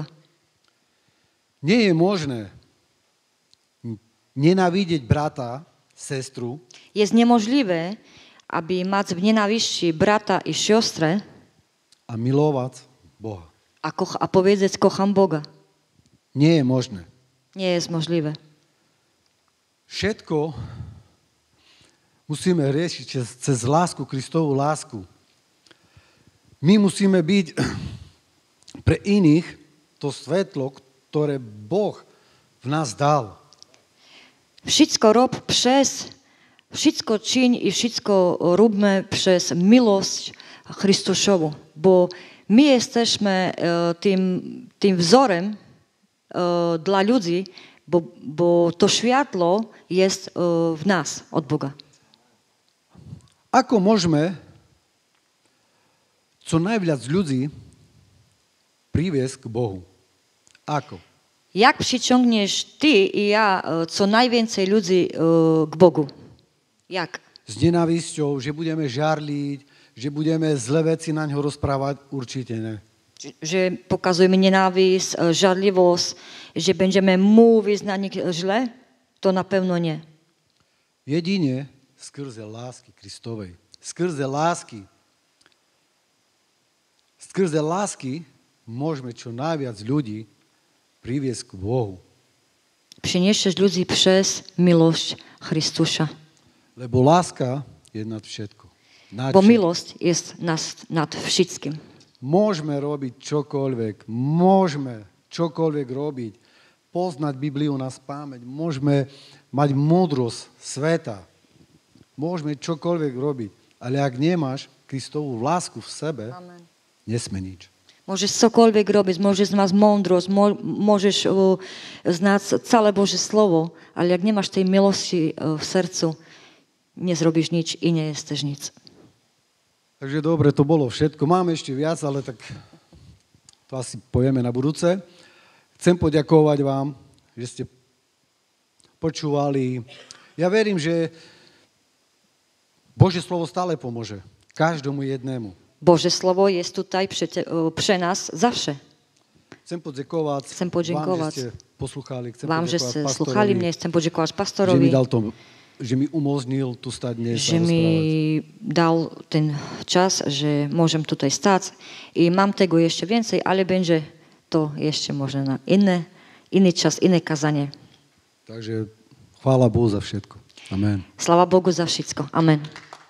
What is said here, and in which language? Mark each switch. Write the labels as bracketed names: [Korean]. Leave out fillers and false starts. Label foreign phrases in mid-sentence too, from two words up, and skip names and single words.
[Slovak] Nie je možné nenávidieť brata, sestru, [Polish] Jest niemożliwe, aby mać w nienawiści brata i siostrę, [Slovak] a milovať Boha. [Polish] a powiedzieć kocham Boga. [Slovak] Nie je možné. [Polish] Nie jest możliwe. [Slovak] Všetko musíme riešiť cez lásku, Kristovú lásku. My musíme byť pre iných to svetlo, ktoré Boh v nás dal. [Polish] Wszystko czyń i wszystko róbmy przez miłość Chrystusową, bo my jesteśmy tym wzorem dla ludzi, bo to światło jest w nas od Boga. [Slovak] Ako môžeme co najviac ľudí priviesť k Bohu? Ako? [Polish] Jak przyciągniesz ty i ja co najwięcej ludzi k Bogu? Jak? [Slovak] S nenávisťou, že budeme žarliť, že budeme zlé veci na ňo rozprávať? Určite ne. [Polish] Że pokazujemy nienawiść, żarliwość, że będziemy mówić na nich źle? To na pewno nie. [Slovak] Jedine skrze lásky Kristovej. Skrze lásky môžeme čo najviac ľudí priviesť k Bohu. [Polish] Przyniesiesz ludzi przez miłość Chrystusa. [Slovak] Lebo láska je nad všetko. [Polish] Bo miłość jest nad wszystkim. [Slovak] Môžeme robiť čokoľvek robiť, poznať Bibliu na spamäť, môžeme mať múdrosť sveta, môžeme čokoľvek robiť, ale ak nemáš Kristovú lásku v sebe, nesme nič. [Polish] Możesz cokolwiek robić, możesz znać mądrość, możesz znać całe Boże Słowo, ale jak nie masz tej miłości w sercu, nie zrobisz nic i nie jesteś nic. [Slovak] Takže dobre, to bolo všetko. Máme ešte viac, ale tak to asi povieme na budúce. Chcem poďakovať vám, že ste počúvali. Ja verím, že Božie slovo stále pomôže. Každému jednému. [Polish] Boże Słowo jest tutaj przy nas zawsze. [Slovak] Chcem podziękować [Polish] podziękować [Slovak] vám, že ste posluchali. Chcem [Polish] Wam, że podziękować słuchali mnie, chcę podziękować [Slovak] že mi [Polish] pastorowi, [Slovak] dal to, že mi umožnil tu stať dnes [Polish] że mi dał ten czas, że możemy tutaj stać i mam tego jeszcze więcej, ale będzie to jeszcze może na inny czas, inne kazanie. [Slovak] Takže chvála Bohu za všetko. Amen. [Polish] Sława Bogu za wszystko. Amen.